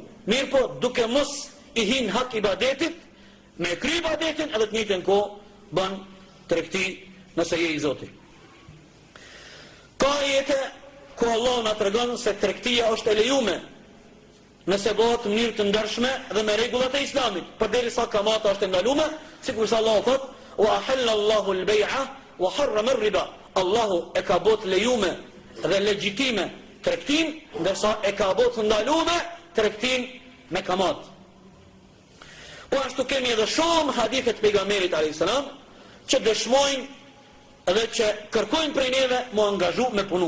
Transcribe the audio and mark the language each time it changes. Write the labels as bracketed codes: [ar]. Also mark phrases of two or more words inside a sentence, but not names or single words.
[sq] Mirë po, duke mos i hin hak ibadetit, me kry ibadetin edhe të njëjtën kohë bën tregti nëse je i Zoti. Ka ajete ku Allah na tregon se tregtia është e lejume nëse bëhet në mënyrë të ndershme dhe me rregullat e Islamit, përderisa kamata është e ndaluar, sikur sa Allah thotë: [ar] "وأحل الله البيع وحرم الربا." [sq] Allahu e ka bot lejume dhe legjitime tregtin, ndërsa e ka bot ndaluar tregtin me kamat. Po ashtu kemi edhe shumë hadithe të pejgamberit [ar] عليه السلام [sq] që dëshmojnë edhe që kërkojnë prej neve mu angazhu me punu.